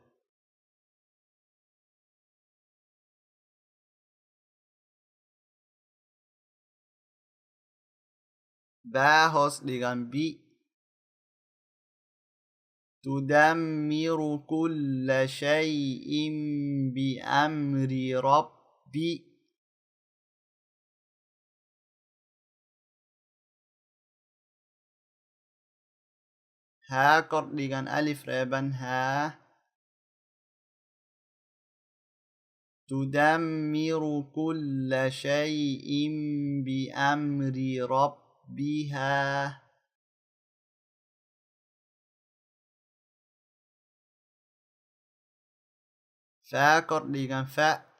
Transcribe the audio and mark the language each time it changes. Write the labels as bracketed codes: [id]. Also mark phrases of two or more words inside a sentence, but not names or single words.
[ms] Ba hos dengan bi. [ar] تدمر كل شيء بأمر ربي. [ms] Ha kor dengan alif reban ha. [ar] تدمر كل شيء بأمر ربها. [ms] Fa kor dengan fa.